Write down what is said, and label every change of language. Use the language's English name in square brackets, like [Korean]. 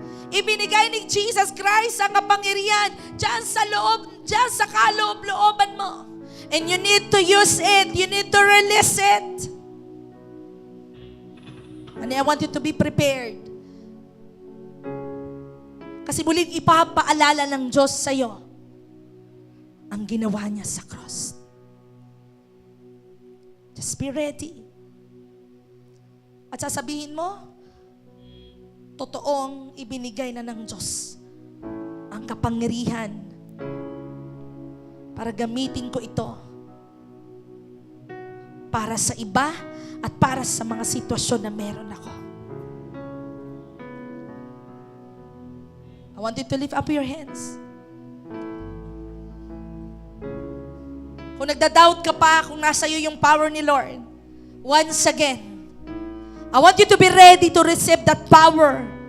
[Filipino] Ibinigay ni Jesus Christ ang kapangyarihan dyan sa loob, dyan sa kaloob-looban mo. [English] And you need to use it. You need to release it. And I want you to be prepared. [Filipino] Kasi muling ipapaalala ng Diyos sa'yo ang ginawa niya sa cross. [English] Just be ready. [Filipino] At sasabihin mo, totoong ibinigay na ng Diyos ang kapangyarihan para gamitin ko ito para sa iba at para sa mga sitwasyon na meron ako. [English] I want you to lift up your hands. [Filipino] Kung nagda-doubt ka pa kung nasa iyo yung power ni Lord, [English] once again, I want you to be ready to receive that power.